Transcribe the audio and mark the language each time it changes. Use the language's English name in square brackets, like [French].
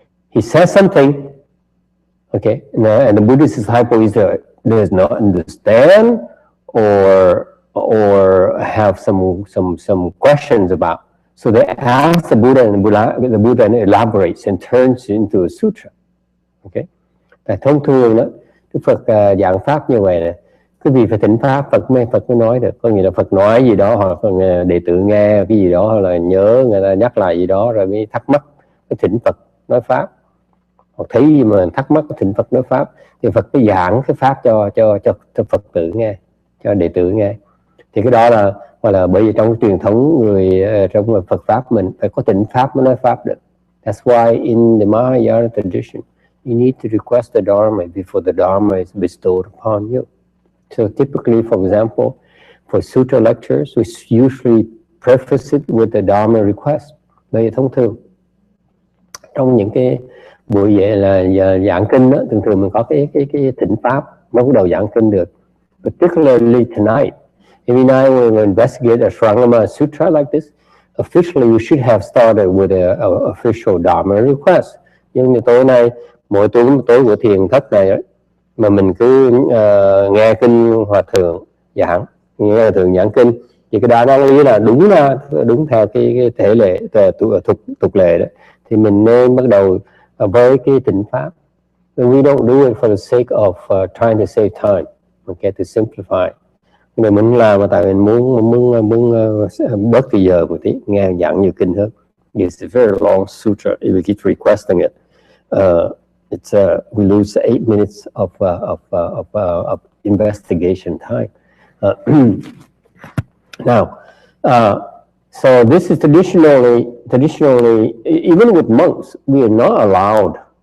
[English] He says something, okay, and the Buddhist disciple does not understand or have some questions about. So they ask the Buddha, and the Buddha elaborates and turns into a sutra. Okay. [Vietnamese] Thông thường đó, Đức Phật giảng pháp như vậy này, quý vị phải thỉnh pháp Phật mới nói được. Có nghĩa là Phật nói gì đó, hoặc đệ tử nghe cái gì đó, hoặc là nhớ người ta nhắc lại gì đó rồi mới thắc mắc, mới thỉnh Phật nói pháp. Hoặc thấy gì mà thắc mắc thỉnh Phật nói pháp, thì Phật mới giảng cái pháp cho Phật tử nghe, cho đệ tử nghe. Thì cái đó là gọi là, bởi vì trong truyền thống người trong Phật pháp mình phải có thỉnh pháp mới nói pháp được. [English] That's why in the Mahayana tradition you need to request the Dharma before the Dharma is bestowed upon you. So typically, for example, for sutra lectures, we usually preface it with the Dharma request. [Vietnamese] Đây là thông thường. Trong những cái buổi vậy là giảng kinh đó, thường thường mình có cái thỉnh pháp mới bắt đầu giảng kinh được. [English] Particularly tonight, every night when we investigate a Shrangama Sutra like this, officially we should have started with a official Dharma request. [Vietnamese] Nhưng tối nay, mỗi tối của thiền thất này đó, mà mình cứ nghe kinh hòa thượng giảng, nghe hòa thượng giảng kinh, thì cái đó đáng lý là đúng theo cái thể lệ tục lệ đó, thì mình nên bắt đầu với cái tịnh pháp. [English] We don't do it for the sake of trying to save time, okay, to simplify. [Vietnamese] Mà mình làm mà tại mình muốn bớt thời giờ một tí, nghe giảng nhiều kinh hơn. [English] It's a very long sutra. If we keep requesting it, we lose 8 minutes of investigation time. Now, so this is traditionally, even with monks, we are not allowed.